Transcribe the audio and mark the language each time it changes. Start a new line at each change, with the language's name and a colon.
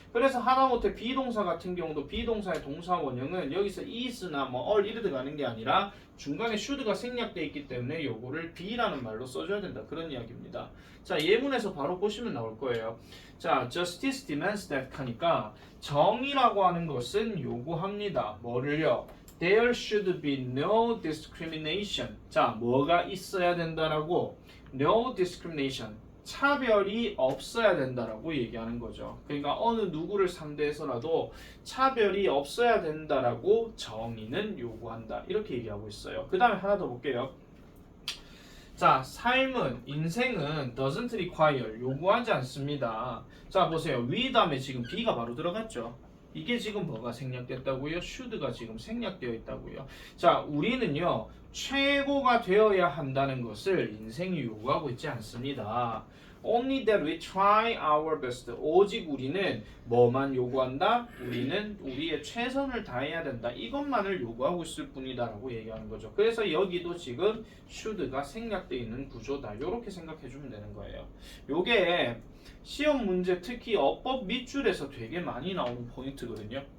Korean: 그래서 하다못해 비동사 같은 경우도 비동사의 동사 원형은 여기서 is나 뭐 all 이래 들어가는 게 아니라 중간에 should가 생략되어 있기 때문에 요거를 be라는 말로 써줘야 된다, 그런 이야기입니다. 자, 예문에서 바로 보시면 나올 거예요. 자,
English: justice demands that
Korean: 하니까 정의라고 하는 것은 요구합니다. 뭐를요?
English: There should be no discrimination.
Korean: 자, 뭐가 있어야 된다라고?
English: No discrimination.
Korean: 차별이 없어야 된다라고 얘기하는 거죠. 그러니까 어느 누구를 상대해서라도 차별이 없어야 된다라고 정의는 요구한다, 이렇게 얘기하고 있어요. 그 다음에 하나 더 볼게요. 자, 삶은, 인생은
English: doesn't require,
Korean: 요구하지 않습니다. 자, 보세요. 위 다음에 지금 be가 바로 들어갔죠. 이게 지금 뭐가 생략됐다고요? should가 지금 생략되어 있다고요. 자, 우리는요, 최고가 되어야 한다는 것을 인생이 요구하고 있지 않습니다.
English: Only that we try our best.
Korean: 오직 우리는 뭐만 요구한다? 우리는 우리의 최선을 다해야 된다, 이것만을 요구하고 있을 뿐이다 라고 얘기하는 거죠. 그래서 여기도 지금 should가 생략되어 있는 구조다, 이렇게 생각해 주면 되는 거예요. 요게 시험 문제, 특히 어법 밑줄에서 되게 많이 나오는 포인트거든요.